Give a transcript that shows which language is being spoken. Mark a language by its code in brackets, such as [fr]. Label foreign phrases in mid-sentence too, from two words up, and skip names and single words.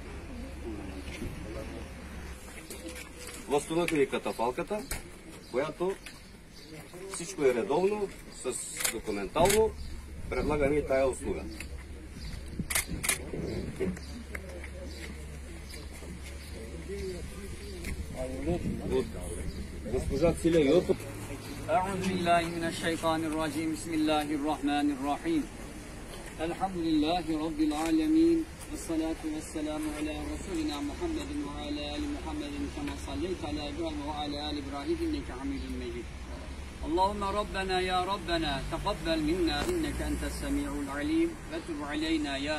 [bg] Възстановихме и катафалката, която всичко е редовно, с документално. Предлагаме и тая услуга. От госпожа Циля Йотов. [ar] أعوذ بالله من الشيطان الرجيم بسم الله الرحمن الرحيم الحمد لله رب العالمين والصلاة والسلام على رسولنا محمد وعلى آل محمد كما صليت على إبراهيم وعلى آل إبراهيم إنك حميد مجيد اللهم ربنا يا ربنا تقبل منا إنك أنت السميع العليم وتب علينا يا